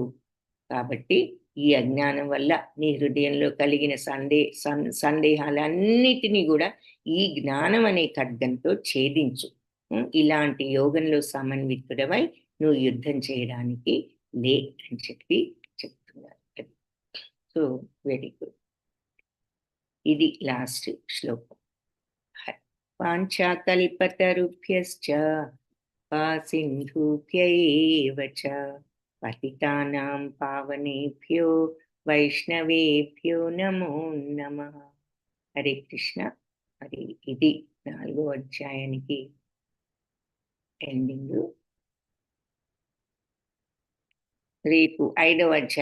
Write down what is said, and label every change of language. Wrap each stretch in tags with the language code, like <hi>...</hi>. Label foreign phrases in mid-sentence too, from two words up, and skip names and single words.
<te>కాబట్టి ఈ అజ్ఞానం వల్ల నీ హృదయంలో కలిగిన సందేహాలన్నిటినీ కూడా ఈ జ్ఞానం అనే ఖడ్గంతో ఛేదించు. ఇలాంటి యోగంలో సమన్వితుడవై నువ్వు యుద్ధం చేయడానికి లే అని చెప్పి చెప్తున్నారు.</te> <en>so very good.</en> <te>ఇది లాస్ట్ శ్లోకం.</te> <sa>వాంఛాకల్పతరుభ్యశ్చ సింధుభ్య ఏవ చ పతితానాం పావనేభ్యో వైష్ణవేభ్యో నమో నమః.</sa> <te>హరే కృష్ణ. మరి ఇది 4వ అధ్యాయానికి ఎండింగ్. రేపు 5వ అధ్యాయం</te>